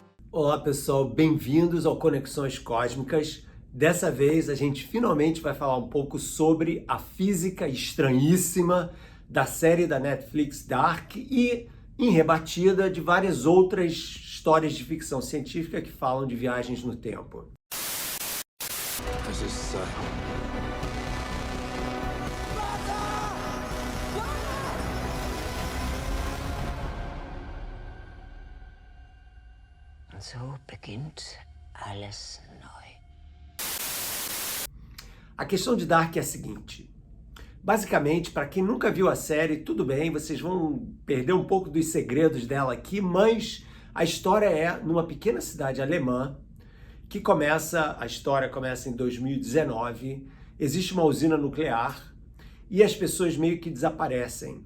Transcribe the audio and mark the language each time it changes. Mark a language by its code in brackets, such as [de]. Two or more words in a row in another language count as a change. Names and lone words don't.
[pt] Olá pessoal, bem-vindos ao Conexões Cósmicas. Dessa vez a gente finalmente vai falar um pouco sobre a física estranhíssima da série da Netflix Dark e, em rebatida, de várias outras histórias de ficção científica que falam de viagens no tempo. [en] This is [de] Und so beginnt alles neu. [pt] A questão de Dark é a seguinte. Basicamente, para quem nunca viu a série, tudo bem, vocês vão perder um pouco dos segredos dela aqui, mas a história é numa pequena cidade alemã, a história começa em 2019, existe uma usina nuclear e as pessoas meio que desaparecem.